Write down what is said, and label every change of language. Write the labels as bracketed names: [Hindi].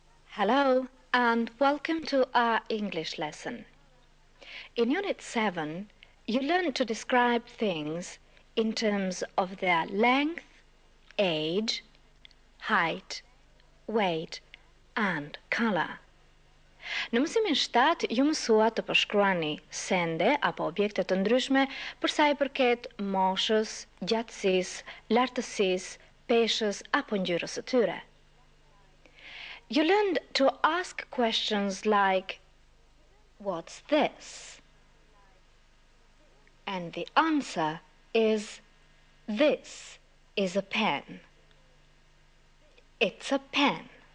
[English] Hello and welcome to our English lesson. In Unit 7, you learn to describe things in terms of their length, age, height, weight and color. [Albanian] Në mësimin 7, ju mësua të përshkruani sende apo objekte të ndryshme për sa i përket moshës, gjatësisë, lartësisë, peshës apo ngjyrës së tyre. [English] You learned to ask questions like, "What's this?" And the answer is, "This is a pen." It's a pen.